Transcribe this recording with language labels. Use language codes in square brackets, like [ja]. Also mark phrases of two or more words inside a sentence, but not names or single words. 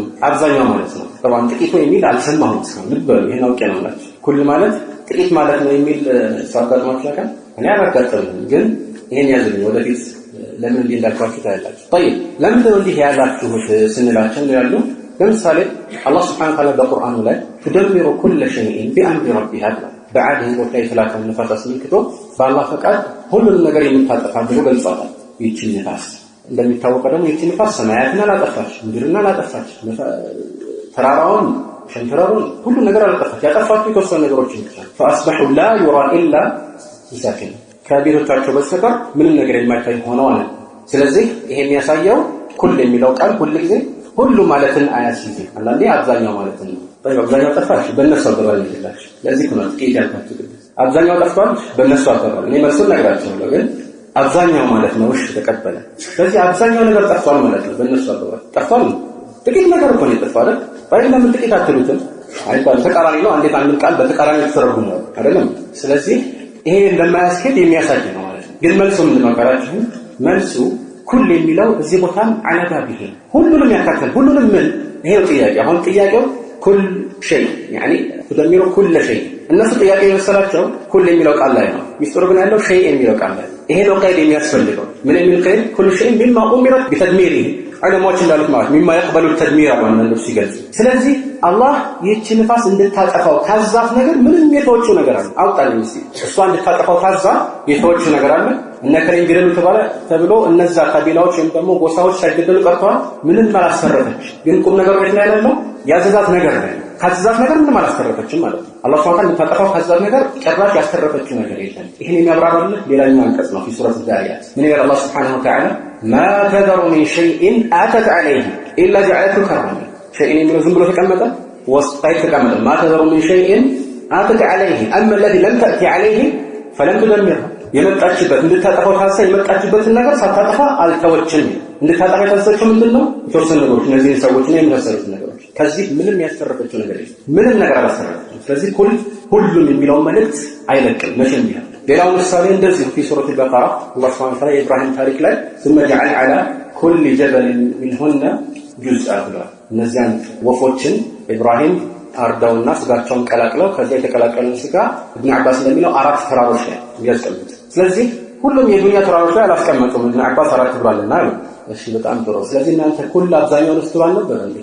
[am] አብዛኛው ማለት ነው። طبعا ጥቂቱ የሚል አልሰማሁም እስካሁን። ልብ በሉ ይሄን አውቄ ነው ማለት ኩል ማለት ጥቂት ማለት ነው የሚል ሳጋጥማችሁ ያውቃል? እኔ አላጋጠመኝም፣ ግን ይሄን ያዝልኝ ወደፊት ለምን እንዳልኳችሁ ታያላችሁ። طيب ለምንድን ነው እንዲህ ያላችሁት ስንላቸው ያሉ ለምሳሌ አላህ [ar] سبحانه وتعالى [am] በቁርአኑ ላይ [ar] تدمر كل شيء بأمر ربها [am] በዓድ ህዝቦች ላይ የተላከውን ንፋስ አስመልክቶ በአላህ ፈቃድ ሁሉንም ነገር የምታጠፋ ብሎ ገልጿታል። ይህችን ንፋስ እንደሚታወቀው ደግሞ ይህችን ንፋስ ሰማያትን አላጠፋች፣ ምድርን አላጠፋች፣ ተራራውን፣ ሸንተረሩን ሁሉ ነገር አላጠፋች። ያጠፋችው የተወሰኑ ነገሮችን ብቻ [ar] فأصبحوا لا يرى إلا مساكن [am] ከቤቶቻቸው በስተቀር ምንም ነገር የማይታይ ሆነዋል። ስለዚህ ይሄ የሚያሳየው ኩል የሚለው ቃል ሁሉ ጊዜ ሁሉ ማለትን አያስይዝም። አንዳንዴ አብዛኛው ማለት ነው። አብዛኛው ጠፋሽ በእነሱ አባባል ይላል። ለዚህ ነው ጥቂት ያልኳችሁ። አብዛኛው ጠፋል በእነሱ አባባል እኔ መልሱን ነግራችኋለሁ፣ ግን አብዛኛው ማለት ነው። እሺ ተቀበለ። ስለዚህ አብዛኛው ነገር ጠፋል ማለት ነው በእነሱ አባባል። ጠፋል ጥቂት ነገር እኮ ነው የጠፋው። ባይለም ጥቂት አትሉትም አይባል። ተቃራኒ ነው። አንዴት አንድ ቃል በተቃራኒ ተተረጉሟል አይደለም? ስለዚህ ይሄ እንደማያስኬድ የሚያሳይ ነው ማለት ነው። ግን መልሱ ምንድን ነው ካላችሁ መልሱ ኩል የሚለው እዚህ ቦታም አለባ ቢሄ ሁሉንም ያካተል ሁሉንም ምን ይሄ ጥያቄ አሁን ጥያቄው [ar] كل شيء يعني تدمر كل شيء [am] እነሱ ጥያቄ የመሰላቸው ኩል የሚለው ቃል ላይ ነው። ሚስጥሩ ግን ያለው ሸይ የሚለው ቃል ላይ ይሄ ነው ቀይድ የሚያስፈልገው ምን የሚል ቀይድ [ar] كل شيء مما أمرت بتدميره [am] ዑለማዎች እንዳሉት ማለት [ar] مما يقبل التدمير [am] ማለት ነው ሲገልጽ። ስለዚህ አላህ ይህች ንፋስ እንድታጠፋው ታዛፍ ነገር ምንም የተወችው ነገር አለ አውጣልኝ እስቲ እሷ እንድታጠፋው ታዛ የተወችው ነገር አለ እነ ከሪም ቢረዱ ተብሎ እነዛ ካቢላዎች ወይም ደግሞ ጎሳዎች ሳይገደሉ ቀርተዋል። ምንም አላሰረፈች። ግን ቁም ነገሩ የት ነው ያለው? ያዘዛት ነገር ነው። ካዘዛት ነገር ምንም አላሰረፈችም ማለት ነው። አላህ [ar] سبحانه وتعالى [am] እንድታጠፋው ካዘዛት ነገር ጭራሽ ያስተረፈችው ነገር የለም። ይሄን የሚያብራራልን ሌላኛው አንቀጽ ነው ሱረቱ ዛሪያት። ምን ይላል አላህ [ar] سبحانه وتعالى ما تذر من شيء آتت عليه إلا جعلته كرما شيء [am] የሚለው ዝም ብሎ ተቀመጠ ወስጣይ ተቀመጠ [ar] ما تذر من شيء آتت عليه أما الذي لم تأتي عليه فلم تدمره [am] የመጣችበት እንድታጠፋው ታሳ የመጣችበትን ነገር ሳታጠፋ አልተወችም። እንድታጠፋ ታሰችው ምንድነው? የተወሰኑ ነገሮች እነዚህ ሰዎች ነው የሚያሰሩት ነገሮች። ከዚህ ምንም ያስተረፈችው ነገር የለም። ምንም ነገር አላሰረፈችም። ስለዚህ ሁሉም የሚለው መልእክት አይለቅም መቼም ቢሆን። ሌላው ምሳሌ እንደዚህ [ar] في سورة البقرة الله سبحانه وتعالى [am] ኢብራሂም ታሪክ ላይ [ar] ثم جعل على كل جبل منهن جزءا [am] ብሏል። እነዚያን ወፎችን ኢብራሂም አርዳውና ስጋቸውን ቀላቅለው ከዚያ የተቀላቀለን ስጋ ኢብኑ አባስ እንደሚለው 4 ተራሮች ላይ ያስቀምጡ። ስለዚህ ሁሉም የዱንያ ተራሮች ላይ አላስቀመጡም። ኢብኑ አባስ 4 ብሏልና አሉ። እሺ በጣም ጥሩ። ስለዚህ እናንተ ሁሉ አብዛኛው ልትባል ነበር እንዴ?